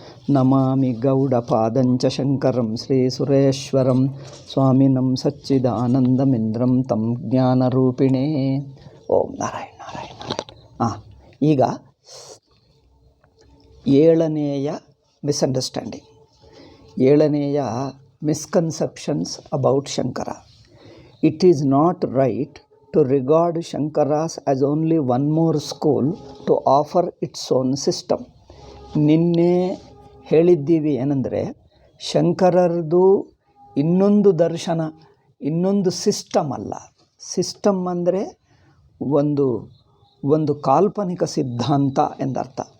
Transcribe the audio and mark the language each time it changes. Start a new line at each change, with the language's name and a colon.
Sanskrit: ನಮಾಮಿ ಗೌಡಪಾದಂಚ ಶಂಕರಂ ಶ್ರೀಸುರೇಶ್ವರಂ ಸ್ವಾಮಿನಂ ಸಚ್ಚಿದಾನಂದಮಿಂದ್ರಂ ತಂ ಜ್ಞಾನರೂಪಿಣೇ. ಓಂ ನಾರಾಯಣ ನಾರಾಯಣ ನಾರಾಯಣ.
Kannada: ಈಗ 7ನೇಯ misunderstanding, 7ನೇಯ
English: Misconceptions about Shankara. It is not right to regard Shankaras as only one more school to offer its own system.
Kannada: ನಿನ್ನೆ ಹೇಳಿದ್ದೀವಿ ಏನಂದರೆ, ಶಂಕರರದು ಇನ್ನೊಂದು ದರ್ಶನ, ಇನ್ನೊಂದು ಸಿಸ್ಟಮ್ ಅಲ್ಲ. ಸಿಸ್ಟಮ್ ಅಂದರೆ ಒಂದು ಕಾಲ್ಪನಿಕ ಸಿದ್ಧಾಂತ ಎಂದರ್ಥ.